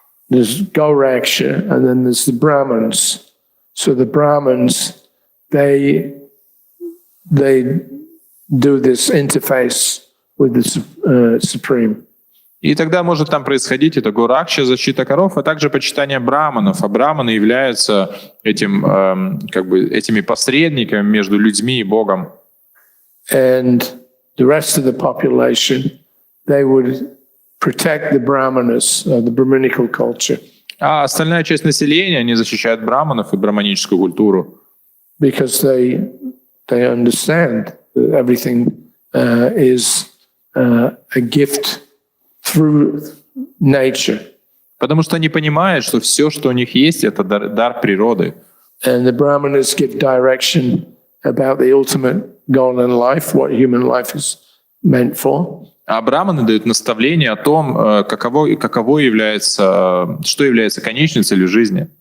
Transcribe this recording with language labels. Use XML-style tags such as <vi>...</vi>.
<en>There's Gauraksha, and then there's the Brahmins. So the Brahmins, they do this interface with the Supreme.</en> <ru>И тогда может там происходить это Гуракша, защита коров, а также почитание браманов. А браманы являются этими посредниками между людьми и Богом.</ru> <en>And the rest of the population, they would protect the brahmanas, the Brahminical culture.</en> <ru>А остальная часть населения, они защищают браманов и браманическую культуру.</ru> <en>Because they understand that everything is a gift through nature.</en> <ru>Потому что они понимают, что все, что у них есть, это дар природы.</ru> <en>And the brahmanas give direction about the ultimate goal in life, what human life is meant for.</en> <ru>А браманы дают наставление о том, каково является, что является конечной целью жизни.</ru>